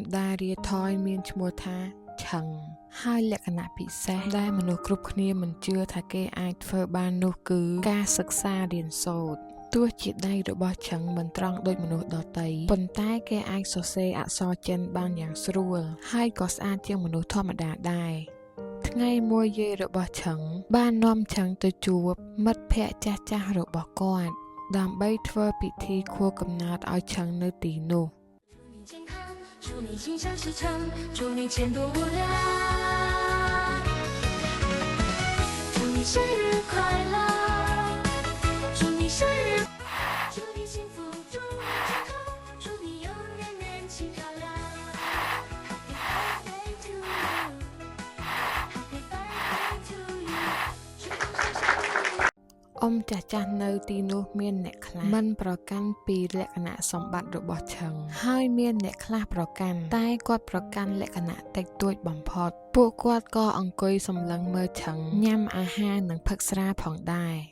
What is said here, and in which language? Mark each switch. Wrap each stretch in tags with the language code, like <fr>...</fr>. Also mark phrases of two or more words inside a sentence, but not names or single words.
<km>ដែលរាថយមានឈ្មោះថាឆឹងហើយលក្ខណៈពិសេសដែលមនុស្សគ្រប់គ្នាមិនជឿថាគេអាចធ្វើបាននោះគឺការសិក្សារៀនសូត្រទោះជាដៃរបស់ឆឹងមិនត្រង់ដូចមនុស្សដទៃប៉ុន្តែគេអាចសរសេរអក្សរចិនបានយ៉ាងស្រួលហើយក៏ស្អាតជាងមនុស្សធម្មតាដែរថ្ងៃមួយយាយរបស់ឆឹងបាននាំឆឹងទៅជួបមិត្តភ័ក្តិចាស់ៗរបស់គាត់ដើម្បីធ្វើពិធីខួបកំណើតឲ្យឆឹងនៅទីនោះ</km> <zh>祝你心想事成，祝你前途无量，祝你生日快乐，祝你生日，祝你幸福，祝你健康，祝你永远年轻漂亮。</zh> <en>Happy birthday to you, Happy birthday to you。</en> <km>អ៊ំចាស់ៗនៅទីនោះមានអ្នកខ្លះមិនប្រកាន់ពីលក្ខណៈសម្បត្តិរបស់ឆឹងហើយមានអ្នកខ្លះប្រកាន់តែគាត់ប្រកាន់លក្ខណៈតិចតួចបំផុតពួកគាត់ក៏អង្គុយសម្លឹងមើលឆឹងញ៉ាំអាហារនិងផឹកស្រាផងដែរ</km>